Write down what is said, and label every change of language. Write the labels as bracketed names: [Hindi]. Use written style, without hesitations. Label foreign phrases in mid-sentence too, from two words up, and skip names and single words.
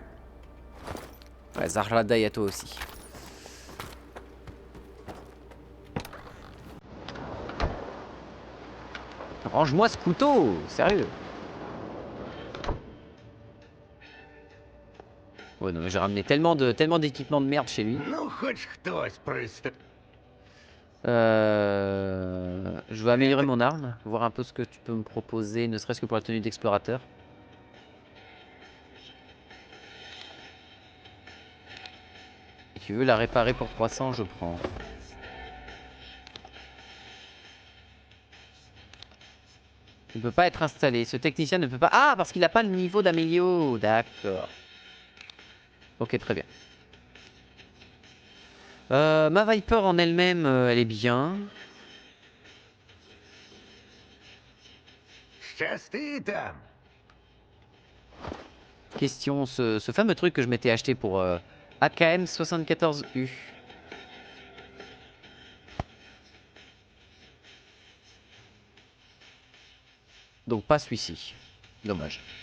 [French] Ouais, Zahladay à toi aussi. Range-moi ce couteau, sérieux. Ouais, non, mais j'ai ramené tellement d'équipements de merde chez lui. [Ukrainian] Ну, хоть хтось пристав. [French] Je veux améliorer mon arme, voir un peu ce que tu peux me proposer, ne serait-ce que pour la tenue d'explorateur. Et tu veux la réparer pour 300, je prends. Il ne peut pas être installé. Ce technicien ne peut pas... Ah, parce qu'il n'a pas le niveau d'amélio. D'accord. Ok, très bien. Ma Viper en elle-même, elle est bien. [Ukrainian] Щасти там. [French] Question, ce fameux truc que je m'étais acheté pour AKM 74U. Donc pas celui-ci. Dommage.